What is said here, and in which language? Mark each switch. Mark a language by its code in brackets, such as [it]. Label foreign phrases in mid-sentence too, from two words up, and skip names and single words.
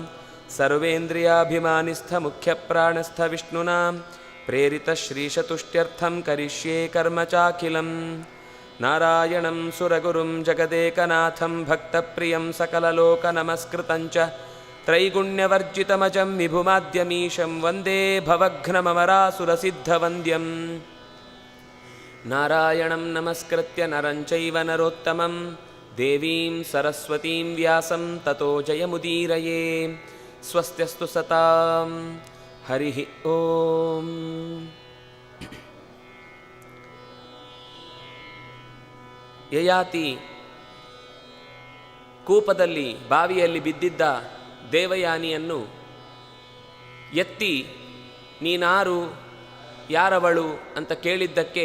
[sa] ಸರ್ವೇಂದ್ರಿಯಾಭಿಮಾನಿಸ್ಥಮುಖ್ಯಪ್ರಾಣಸ್ಥ ವಿಷ್ಣುನಾ ಪ್ರೇರಿತಶ್ರೀಶತುಷ್ಟ್ಯರ್ಥಂ ಕರಿಷ್ಯೇ ಕರ್ಮ ಚಾಖಿಲಂ ನಾರಾಯಣಂ ಸುರಗುರುಂ ಜಗದೇಕನಾಥಂ ಭಕ್ತಪ್ರಿಯಂ ಸಕಲಲೋಕನಮಸ್ಕೃತಂಚ ತ್ರೈಗುಣ್ಯವರ್ಜಿತಮಜಂ ವಿಭುಮಾದ್ಯಮೀಶಂ ವಂದೇ ಭವಘ್ನಮರಾಸುರಸಿದ್ಧವಂದ್ಯಂ ನಾರಾಯಣಂ ನಮಸ್ಕೃತ್ಯ ನರಂ ಚೈವ ನರೋತ್ತಮಂ ದೇವೀಂ ಸರಸ್ವತೀಂ ವ್ಯಾಸಂ ತತೋ ಜಯಮುದೀರಯೇ ಸ್ವಸ್ತ್ಯಸ್ತು ಸತಾಂ ಹರಿ ಓಂ. [kn] ಯಯಾತಿ ಕೂಪದಲ್ಲಿ ಬಾವಿಯಲ್ಲಿ ಬಿದ್ದಿದ್ದ ದೇವಯಾನಿಯನ್ನು ಎತ್ತಿ ನೀನಾರು ಯಾರವಳು ಅಂತ ಕೇಳಿದ್ದಕ್ಕೆ